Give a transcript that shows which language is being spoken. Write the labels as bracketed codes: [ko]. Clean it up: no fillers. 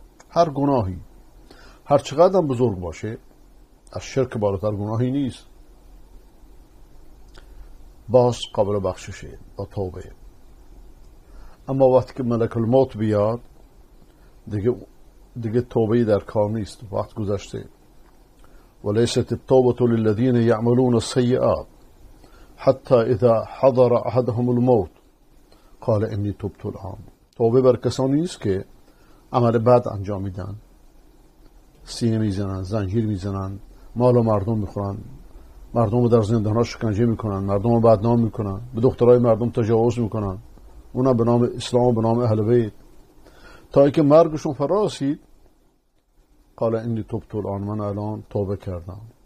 [fa] هر گناهی هر چقدر بزرگ باشه، از شرک بالاتر گناهی نیست، باز قابل بخششه با توبه. اما وقتی که ملک الموت بیاد، دیگه توبه در کار نیست، وقت گذشته. [ar] وليست التوبة للذين يعملون السيئات حتى إذا حضر أحدهم الموت قال إني تبت الآن. [fa] توبه بر کسانی نیست که عمل بد انجام میدن، سینه میزنن، زنجیر میزنن، مال و مردم میخورن، مردم رو در زندانها شکنجه میکنن، مردم رو بدنام میکنن، به دخترای مردم تجاوز میکنن، اونا به نام اسلام و به نام اهل بیت، تا اینکه مرگشون فرا رسید [ar] قال انی تبت الان، [fa] من الان توبه کردم.